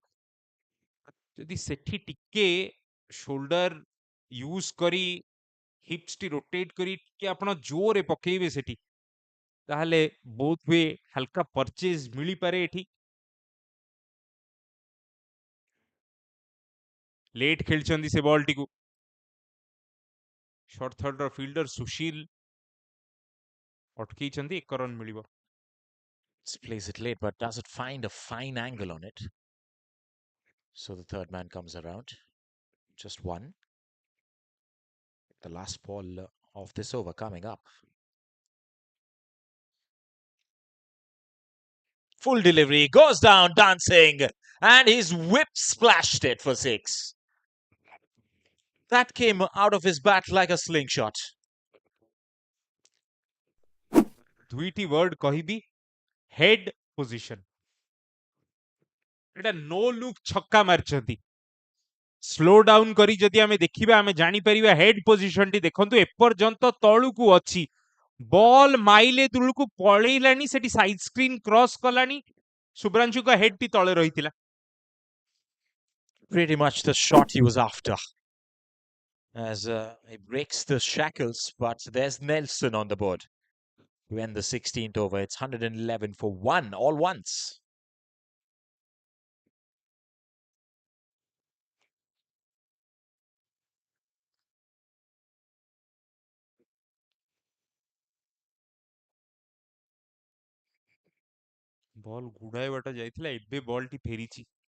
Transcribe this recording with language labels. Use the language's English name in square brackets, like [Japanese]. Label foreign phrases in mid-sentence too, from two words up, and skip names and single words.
[Odia] ଯଦି ସେଠି ଟିକେ [English] shoulder use [Odia] କରି ହିପ୍ସ ଟି ରୋଟେଟ୍ କରି ଟିକେ ଆପଣ ଜୋରରେ ପକେଇବେ ସେଠି ତାହେଲେ ବହୁତ ହୁଏ ହାଲକା ପରଚେଜ ମିଳିପାରେ ଏଠି। ଲେଟ୍ ଖେଳିଛନ୍ତି ସେ ବଲଟିକୁ। [English] short third's fielder [Odia] ସୁଶୀଲ ଅଟକେଇଛନ୍ତି, 1 ରନ୍ ମିଳିବ। [English] Plays it late, but doesn't find a fine angle on it. So the third man comes around. Just one. The last ball of this over coming up. Full delivery, goes down dancing, and he's whip splashed it for 6. That came out of his bat like a slingshot. [Odia] ଦୁଇଟି ୱାର୍ଡ କହିବି, [English] head position. [Odia] ଏଟା [English] no look [Odia] ଛକ୍କା ମାରିଛନ୍ତି। [English] slow down [Odia] କରି ଯଦି ଆମେ ଦେଖିବା ଆମେ ଜାଣିପାରିବା [English] head positionti [Odia] ଦେଖନ୍ତୁ ଏପର୍ଯ୍ୟନ୍ତ ତଳୁକୁ ଅଛି। ବଲ୍ ମାଇଲେ ଦୂରକୁ ପଳେଇଲାଣି, ସେଠି [English] side screen cross [Odia] କଲାଣି, ଶୁଭ୍ରାଂଶୁଙ୍କ ହେଡ୍ ଟି ତଳେ ରହିଥିଲା। [English] Pretty much the shot he was after. As he breaks the shackles, but there's Nelson on the board to end the 16th over. It's 111 for 1, all once. [Odia] ବଲ୍ ଗୁଡାଏ ବାଟ ଯାଇଥିଲା, ଏବେ ବଲ୍ ଟି ଫେରିଛି।